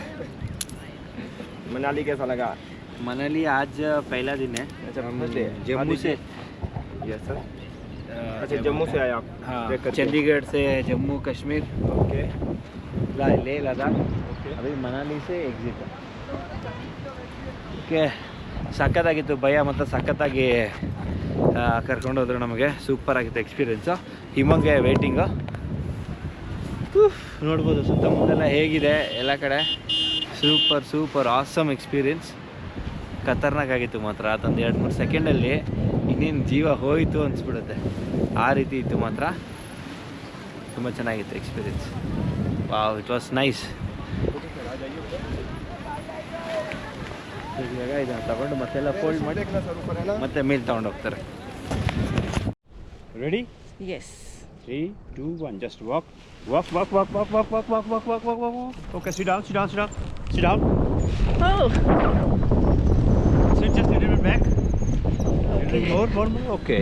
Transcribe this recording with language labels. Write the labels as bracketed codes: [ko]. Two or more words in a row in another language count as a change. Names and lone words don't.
[hi] मनाली कैसा लगा मनाली आज पहला दिन है अच्छा हम [en] First day [hi] जम्मू से [en] yes sir [hi] अच्छा जम्मू से आए आप हाँ ट्रैक करके। चंडीगढ़ से जम्मू कश्मीर ओके लेह लद्दाख [kn] ಓಕೆ [hi] अभी मनाली से एग्जिट [kn] ಓಕೆ ಸಖತ್ತಾಗಿತ್ತು ಭಯ ಮತ್ತು ಸಖತ್ತಾಗಿ ಕರ್ಕೊಂಡು ಹೋದ್ರು ನಮಗೆ ಸೂಪರ್ ಆಗಿತ್ತು ಎಕ್ಸ್ಪೀರಿಯೆನ್ಸು ಹಿಮಂಗೆ ವೇಟಿಂಗು ನೋಡ್ಬೋದು ಸುತ್ತಮುತ್ತೆಲ್ಲ ಹೇಗಿದೆ ಎಲ್ಲ ಕಡೆ [en] super awesome experience [kn] ಖತರ್ನಾಕ್ ಆಗಿತ್ತು ಮಾತ್ರ ಅದೊಂದು 2-3 ಸೆಕೆಂಡಲ್ಲಿ ಇನ್ನೇನು ಜೀವ ಹೋಯಿತು ಅನಿಸ್ಬಿಡುತ್ತೆ ಆ ರೀತಿ ಇತ್ತು ಮಾತ್ರ ತುಂಬ ಚೆನ್ನಾಗಿತ್ತು [en] experience wow it was nice [kn] ಇವಾಗ ಇದನ್ನು ತಗೊಂಡು ಮತ್ತೆಲ್ಲ ಫೋಲ್ಡ್ ಮಾಡಿ [hi] ಸರ್ ऊपर है ना [kn] ಮತ್ತೆ ಮೇಲೆ ತಗೊಂಡು ಹೋಗ್ತಾರೆ [en] Ready? ಎಸ್ 3, 2, 1. Just walk. Walk. Okay, sit down. Sit down. Sit just a little bit back. Okay. More. Okay.